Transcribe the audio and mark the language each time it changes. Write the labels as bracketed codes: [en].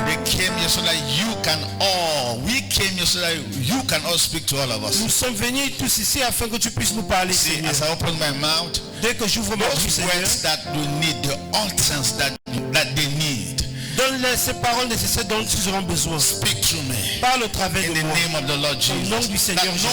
[en] They came here so that you can all. We came here so that you can all speak to all of us. [fr] Nous sommes venus tous ici afin que tu puisses nous parler, Seigneur. [en] As I open my mouth, [fr] dès que j'ouvre ma bouche, Seigneur, [en] words that you need, the utterance that they need. [fr] Donne-les ces paroles nécessaires dont ils auront besoin. [en] Speak to me. [fr] Parle au travers de moi. [en] In the name of the Lord Jesus. [fr] Au nom du Seigneur Jésus.